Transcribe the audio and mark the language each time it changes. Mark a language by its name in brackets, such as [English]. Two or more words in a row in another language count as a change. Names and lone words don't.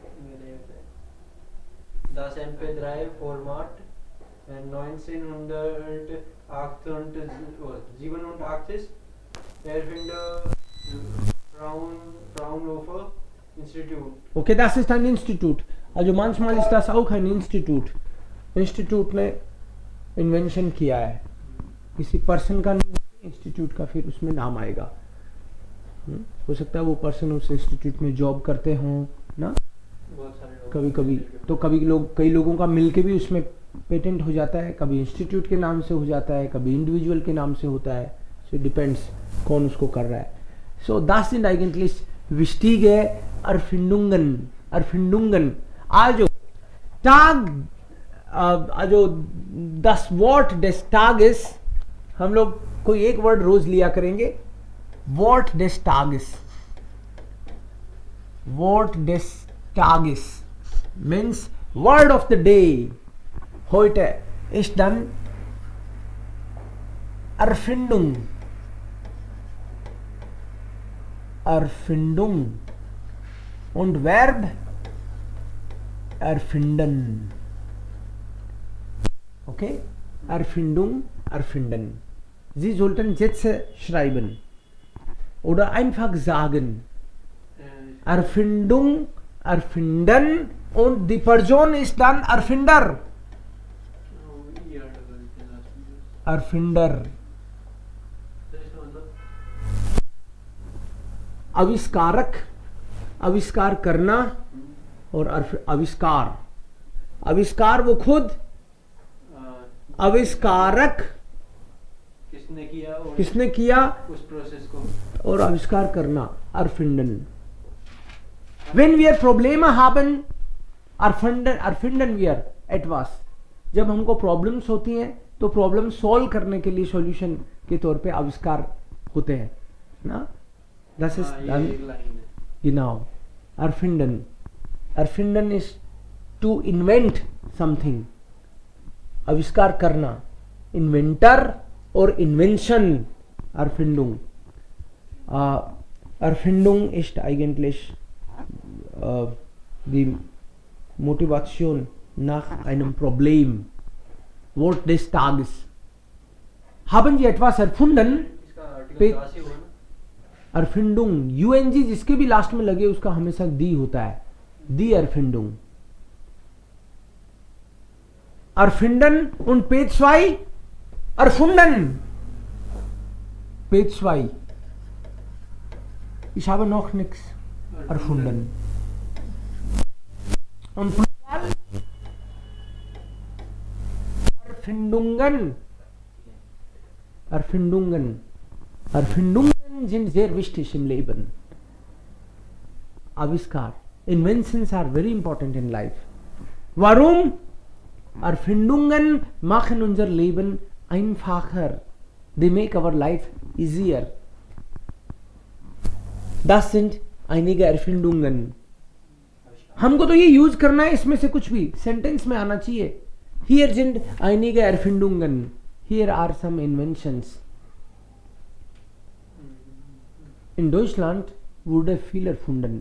[German] Das MP3 Format 1987 Erfinder [English] Fraunhofer Institute. [German] Okay, das ist ein Institut. Also manchmal ist das auch ein Institut. [Hindi] इंस्टीट्यूट ने इन्वेंशन किया है, किसी पर्सन का इंस्टीट्यूट का फिर उसमें नाम आएगा। हो सकता है वो पर्सन उस इंस्टीट्यूट में जॉब करते हों ना, बहुत सारे लोग कभी कभी तो कई लोगों का मिलके भी उसमें पेटेंट हो जाता है, कभी इंस्टीट्यूट के नाम से हो जाता है, कभी इंडिविजुअल के नाम से होता है। [English] so depends [Hindi] कौन उसको कर रहा है। [German] सो das sind eigentlich wichtige Erfindungen. Also das Wort des Tages, [Hindi] हम लोग कोई एक वर्ड रोज लिया करेंगे। [German] Wort des Tages. Wort des Tages [English] means word of the day. [German] Heute ist dann Erfindung. Erfindung und Verb erfinden. Okay? Erfindung, erfinden. Sie sollten Sätze schreiben oder einfach sagen. Erfindung, erfinden und die Person ist dann Erfinder. Erfinder. [Hindi] आविष्कारक, आविष्कार करना और आविष्कार। आविष्कार वो खुद, आविष्कारक किसने किया उस प्रोसेस को, और आविष्कार करना [German] erfinden. Wenn wir Probleme haben, erfinden wir etwas. [Hindi] जब हमको प्रॉब्लम्स होती हैं तो प्रॉब्लम सॉल्व करने के लिए सॉल्यूशन के तौर पे आविष्कार होते हैं ना। [German] Das ist dann genau erfinden. [English] Erfinden is to invent something. [Hindi] आविष्कार करना, [English] inventor और invention, [Hindi] Erfindung. [German] Erfindung ist eigentlich die Motivation nach einem Problem. Wort des Tages. Haben Sie etwas erfunden? [Hindi] इसका आर्टिकल 10 ही हुआ ना। [German] Erfindung, UNG जिसके भी लास्ट में लगे उसका हमेशा दी होता है, die Erfindung. Erfinden und Page 2 erfunden. Page 2. Ich habe noch nichts erfunden. Und Plural Erfindungen. Erfindungen. Erfindungen sind sehr wichtig im Leben. [Hindi] Aviskar. [English] Inventions are very important in life. [German] Warum? Erfindungen machen unser Leben einfacher. [English] They make our life easier. [German] Das sind einige Erfindungen. [Hindi] हमको तो ये यूज करना है, इसमें से कुछ भी सेंटेंस में आना चाहिए. [German] Hier sind einige Erfindungen. [English] Here are some inventions. [German] In Deutschland wurde viel erfunden.